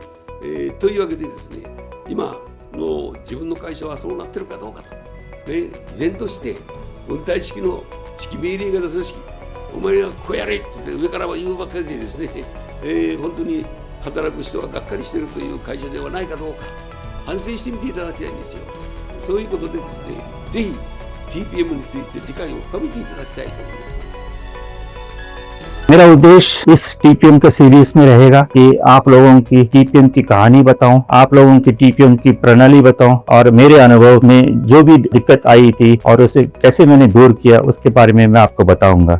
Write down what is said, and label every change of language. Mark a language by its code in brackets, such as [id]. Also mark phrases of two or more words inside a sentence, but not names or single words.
[ja] というわけでですね、今の自分の会社はそうなってるかどうかと、依然として運対式の指揮命令型組織、お前がこうやれって言って上からは言うばっかりでですね、本当に働く人はがっかりしているという会社ではないかどうか反省してみていただきたいんですよ。そういうことでですね、ぜひ TPM について理解を深めていただきたいと思います。 [hi] मेरा उद्देश्य इस टीपीएम के सीरीज में रहेगा कि आप लोगों की टीपीएम की कहानी बताऊं, आप लोगों की टीपीएम की प्रणाली बताऊं और मेरे अनुभव में जो भी दिक्कत आई थी और उसे कैसे मैंने दूर किया उसके बारे में मैं आपको बताऊंगा।